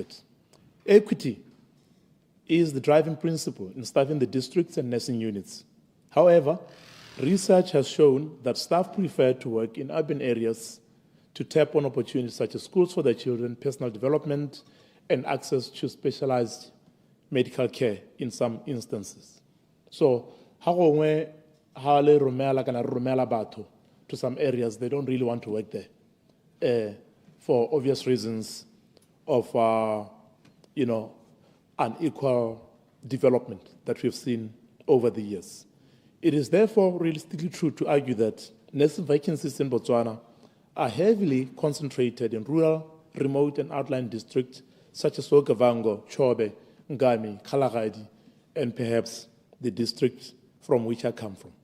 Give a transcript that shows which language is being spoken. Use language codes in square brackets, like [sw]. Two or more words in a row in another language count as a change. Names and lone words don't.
[en] Equity is the driving principle in staffing the districts and nursing units. However, research has shown that staff prefer to work in urban areas to tap on opportunities such as schools for their children, personal development, and access to specialized medical care in some instances. So, [tn] ha le romela kana romela batho [en] to some areas, they don't really want to work there for obvious reasons of, unequal development that we've seen over the years. It is therefore realistically true to argue that nursing vacancies in Botswana are heavily concentrated in rural, remote, and outlying districts such as Okavango, Chobe, Ngami, Kalahari, and perhaps the district from which I come from.